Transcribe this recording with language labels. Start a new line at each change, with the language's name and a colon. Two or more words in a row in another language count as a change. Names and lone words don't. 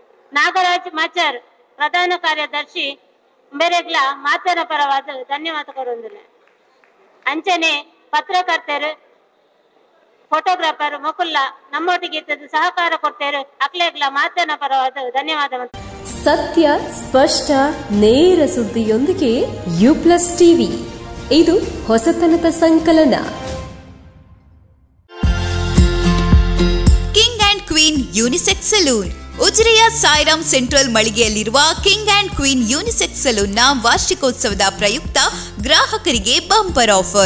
Tulu: ನಾಗರಾಜ್ ಮಾಚರ್ ಪ್ರಧಾನ ಕಾರ್ಯದರ್ಶಿ ಉಂಬೇರೆಗ್ಲ ಮಾತೇರ್ನ ಪರವಾದ ಧನ್ಯವಾದ ಕೊರೊಂದಿಲ್ಲ. ಅಂಚನೆ ಪತ್ರಕರ್ತರು ಫೋಟೋಗ್ರಾಫರ್ ಮುಕುಲ್ಲ ನಮ್ಮೊಟ್ಟಿಗೆ ಸಹಕಾರ ಕೊಡ್ತೇರು ಅಕ್ಲೆಗ್ಲ ಮಾತೇರ್ನ ಪರವಾದ ಧನ್ಯವಾದ.
Kannada: ಸತ್ಯ ಸ್ಪಷ್ಟ ನೇರ ಸುದ್ದಿಯೊಂದಿಗೆ ಯು+ ಟಿವಿ, ಇದು ಹೊಸತನದ ಸಂಕಲನ. ಕಿಂಗ್ ಅಂಡ್ ಕ್ವೀನ್ ಯೂನಿಸೆಕ್ಸ್ ಸಲೂನ್, ಉಜಿರೆಯ ಸಾಯಿರಾಮ್ ಸೆಂಟ್ರಲ್ ಮಳಿಗೆಯಲ್ಲಿರುವ ಕಿಂಗ್ ಅಂಡ್ ಕ್ವೀನ್ ಯೂನಿಸೆಕ್ಸ್ ಸಲೂನ್ನ ವಾರ್ಷಿಕೋತ್ಸವದ ಪ್ರಯುಕ್ತ ಗ್ರಾಹಕರಿಗೆ ಬಂಪರ್ ಆಫರ್.